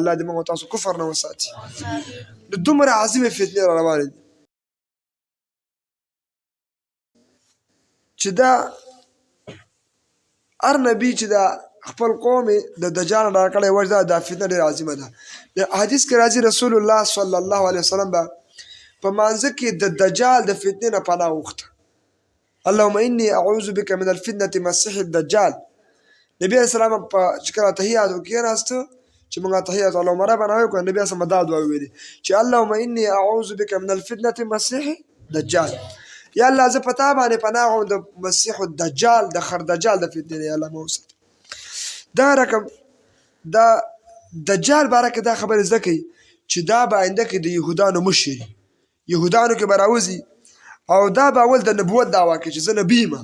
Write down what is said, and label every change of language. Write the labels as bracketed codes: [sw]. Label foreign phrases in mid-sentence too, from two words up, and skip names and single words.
[ps] الله دې موږ تاسو کفر نه وساتي. د دومره عظیمې فتنې را روانې دي چې دا هر نبي چې دا خپل قوم د دجال نه ډار کړی وجه دا فتنه ډېره عظیمه ده. د حدیث کې راځي رسول الله [ar] صلی الله علیه وسلم [ps] به په مانځه کې د دجال د فتنې نه پناه وغوښته. [ar] اللهم انی اعوذ بک من الفتنة مسیح الدجال. [ps] نبی [ar] علیه السلام [ps] چې کله تحیات کېناسته چې موږ تحیات [ar] اللهم ربنا [ps] وکړو، نبی [ar] علیه السلام [ps] دا دعا ویلې چې [ar] اللهم انی اعوذ بک من الفتنة مسیح الدجال. [ps] یا الله زه په تا باندې پناه غواړم د مسیح الدجال د خردجال د فتنې نه، یا الله مو وساتي. دا رقم دا دجال باره کې دا خبرې زده کوي چې دا به آینده کې د یهودانو مشر یهودانو کې به راوځي او دا به اول د نبوت دعوا کوي چې زه نبي یم.